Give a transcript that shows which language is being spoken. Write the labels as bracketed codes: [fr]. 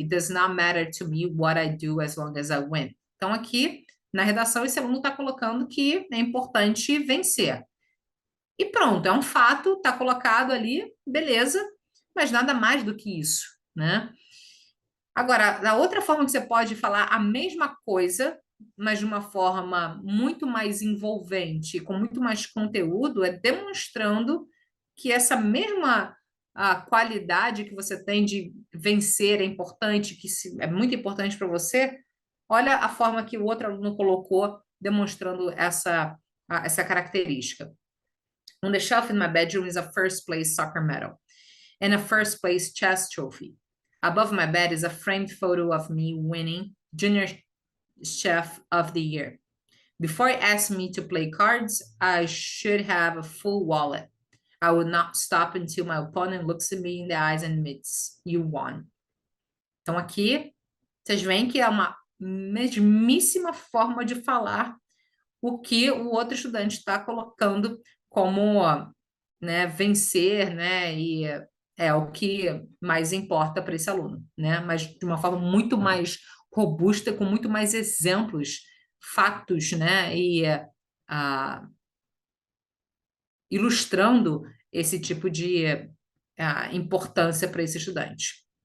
[en] It does not matter to me what I do as long as I win. [pt] Então, aqui na redação, esse aluno está colocando que é importante vencer. E pronto, é um fato, está colocado ali, beleza, mas nada mais do que isso, né? Agora, a outra forma que você pode falar a mesma coisa, mas de uma forma muito mais envolvente, com muito mais conteúdo, é demonstrando que essa mesma qualidade que você tem de vencer é importante, é muito importante para você, Olha a forma que o outro aluno colocou, demonstrando essa característica. [en] On the shelf in my bedroom is a first place soccer medal and a first place chess trophy. Above my bed is a framed photo of me winning Junior Chef of the Year. Before he asked me to play cards, I should have a full wallet. I would not stop until my opponent looks at me in the eyes and admits, you won. [pt] Então aqui, vocês veem que é uma mesmíssima forma de falar o que o outro estudante está colocando como, né, vencer, né, e é o que mais importa para esse aluno, né, mas de uma forma muito mais robusta, com muito mais exemplos, fatos, né, e ilustrando esse tipo de importância para esse estudante.